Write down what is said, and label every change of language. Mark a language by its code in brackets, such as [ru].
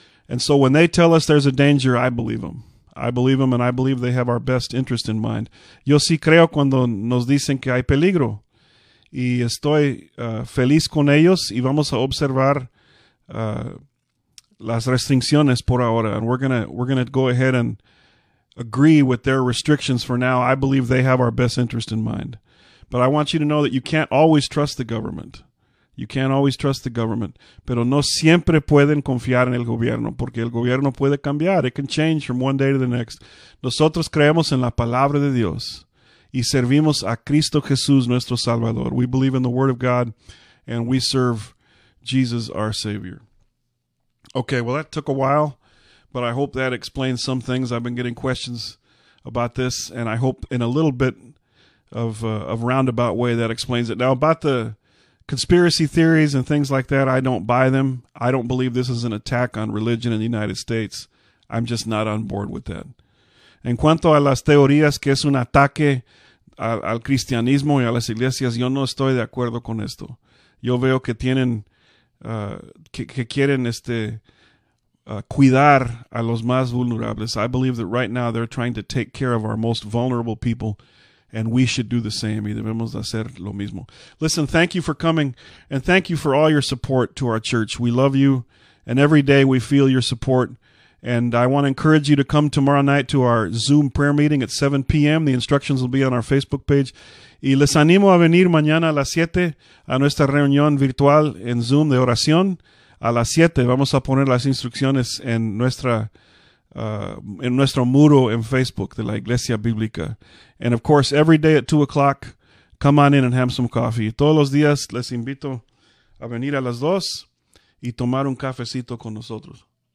[en] And so when they tell us there's a danger, I believe them. I believe them, and I believe they have our best interest in mind. [es] Yo sí creo cuando nos dicen que hay peligro. Y estoy feliz con ellos y vamos a observar las restricciones por ahora. [en] And we're gonna go ahead and agree with their restrictions for now. I believe they have our best interest in mind. But I want you to know that you can't always trust the government. You can't always trust the government. [es] Pero no siempre pueden confiar en el gobierno, porque el gobierno puede cambiar. [en] It can change from one day to the next. [es] Nosotros creemos en la palabra de Dios. Y servimos a Cristo Jesús, nuestro Salvador. [en] We believe in the Word of God, and we serve Jesus, our Savior. Okay, well, that took a while, but I hope that explains some things. I've been getting questions about this, and I hope in a little bit of roundabout way that explains it. Now, about the conspiracy theories and things like that, I don't buy them. I don't believe this is an attack on religion in the United States. I'm just not on board with that. [es] En cuanto a las teorías que es un ataque al cristianismo y a las iglesias, yo no estoy de acuerdo con esto. Yo veo que tienen, que quieren cuidar a los más vulnerables. [en] I believe that right now they're trying to take care of our most vulnerable people, and we should do the same. [es] Y debemos hacer lo mismo. [en] Listen, thank you for coming, and thank you for all your support to our church. We love you, and every day we feel your support. And I want to encourage you to come tomorrow night to our Zoom prayer meeting at 7 p.m. The instructions will be on our Facebook page. [es] Y les animo a venir mañana a las 7 a nuestra reunión virtual en Zoom de oración. A las 7 vamos a poner las instrucciones en nuestro muro en Facebook de la Iglesia Bíblica. [en] And of course, every day at 2 o'clock, come on in and have some coffee. [es] Todos los días les invito a venir a las 2 y tomar un cafecito con nosotros.